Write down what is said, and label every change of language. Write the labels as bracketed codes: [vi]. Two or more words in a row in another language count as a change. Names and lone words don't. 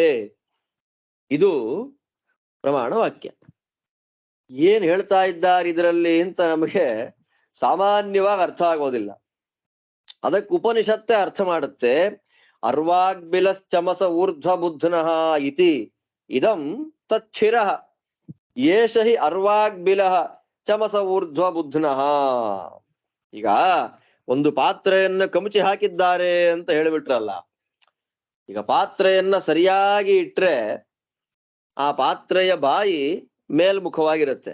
[kn] ಇದು ಪ್ರಮಾಣ ವಾಕ್ಯ. ಏನ್ ಹೇಳ್ತಾ ಇದ್ದಾರೆ ಇದರಲ್ಲಿ ಅಂತ ನಮಗೆ ಸಾಮಾನ್ಯವಾಗಿ ಅರ್ಥ ಆಗೋದಿಲ್ಲ. ಅದಕ್ಕೆ ಉಪನಿಷತ್ತೇ ಅರ್ಥ ಮಾಡುತ್ತೆ. [sa] ಅರ್ವಾಗ್ಬಿಲಶ್ಚಮಸ ಊರ್ಧ್ವ ಬುಧ್ನಃ ಇತಿ ಇದಂ ತಚ್ಛಿರಃ ಏಷ ಹಿ ಅರ್ವಾಗ್ಬಿಲಃ ಚಮಸ ಊರ್ಧ್ವ ಬುಧ್ನಃ. [kn] ಈಗ ಒಂದು ಪಾತ್ರೆಯನ್ನ ಕಮಚಿ ಹಾಕಿದ್ದಾರೆ ಅಂತ ಹೇಳಿಬಿಟ್ರಲ್ಲ. ಈಗ ಪಾತ್ರೆಯನ್ನ ಸರಿಯಾಗಿ ಇಟ್ರೆ ಆ ಪಾತ್ರೆಯ ಬಾಯಿ ಮೇಲ್ಮುಖವಾಗಿರುತ್ತೆ.